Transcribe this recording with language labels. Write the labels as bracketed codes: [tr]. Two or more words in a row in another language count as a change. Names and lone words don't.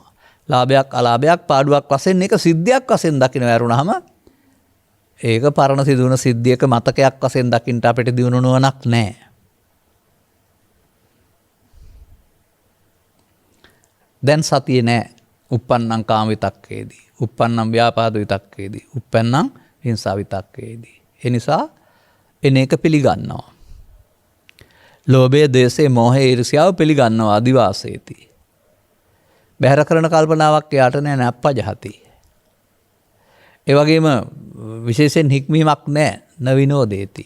[si] ලාභයක්, අලාභයක්, පාඩුවක් වශයෙන් ඒක සිද්ධියක් වශයෙන් දකිනවා. ඇරුණාම ඒක පරණ සිදුවන සිද්ධියක මතකයක් වශයෙන් දකින්න අපිට දිනුන නුවණක් නැහැ. දැන් සතියේ නැහැ. [pi] uppannam කාම විතක්කේදී, uppannam ව්‍යාපාද විතක්කේදී, uppannam හිංසා විතක්කේදී. [si] ඒ නිසා එන එක පිළිගන්නවා. ලෝභය, ද්වේෂය, මෝහය, ඊර්ෂ්‍යාව පිළිගන්නවා අදිවාසේති. බැහැර කරන කල්පනාවක් යාට නැහැ, නප්පජහති. ඒ වගේම විශේෂයෙන් හික්මීමක් නැහැ, නවිනෝදේති.